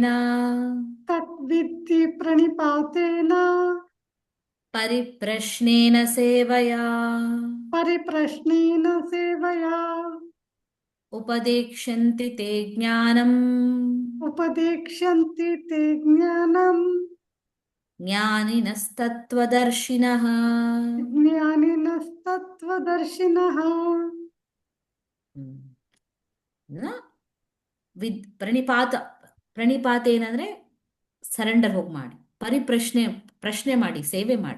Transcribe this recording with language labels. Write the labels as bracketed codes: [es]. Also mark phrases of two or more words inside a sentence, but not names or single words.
[sa] ತದ್ವಿಧಿ ಪ್ರಣಿಪಾತೇನ ಪರಿಪ್ರಶ್ನೇನ ಸೇವಯಾ ಪರಿಪ್ರಶ್ನೇನ ಸೇವಯಾ ಉಪದೇಕ್ಷ್ಯಂತಿ ತೇ ಜ್ಞಾನಂ ಉಪದೇಕ್ಷ್ಯಂತಿ ತೇ ಜ್ಞಾನಂ ಜ್ಞಾನಿನಸ್ತತ್ವದರ್ಶಿನಃ. ಜ್ಞಾನಿನಸ್ತತ್ವದರ್ಶಿನಃ. [kn] ಪ್ರಣಿಪಾತ ಏನಂದ್ರೆ ಸರೆಂಡರ್ ಹೋಗಿ ಮಾಡಿ, ಪ್ರಶ್ನೆ ಮಾಡಿ, ಸೇವೆ ಮಾಡಿ.